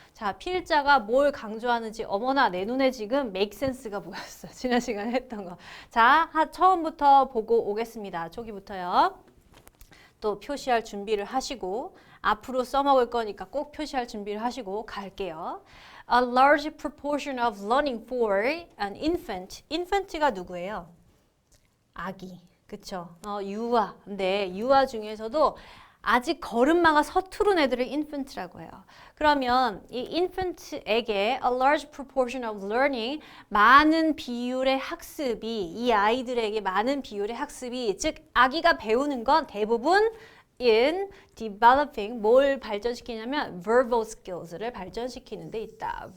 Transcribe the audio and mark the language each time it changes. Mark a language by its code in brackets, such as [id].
[ko] 자, 필자가 뭘 강조하는지 어머나 내 눈에 지금 make sense가 보였어. 지난 시간에 했던 거. 자, 처음부터 보고 오겠습니다. 초기부터요. 또 표시할 준비를 하시고 앞으로 써먹을 거니까 꼭 표시할 준비를 하시고 갈게요. [en] A large proportion of learning for an infant. [ko] infant가 누구예요? 아기. 그쵸? 유아. 근데 유아 중에서도 아직 걸음마가 서투른 애들을 infant라고 해요. 그러면 이 infant에게 [en] a large proportion of learning, [ko] 많은 비율의 학습이, 이 아이들에게 많은 비율의 학습이, 즉 아기가 배우는 건 대부분 [en] in developing, [ko] 뭘 발전시키냐면 verbal skills를 발전시키는 데 있다.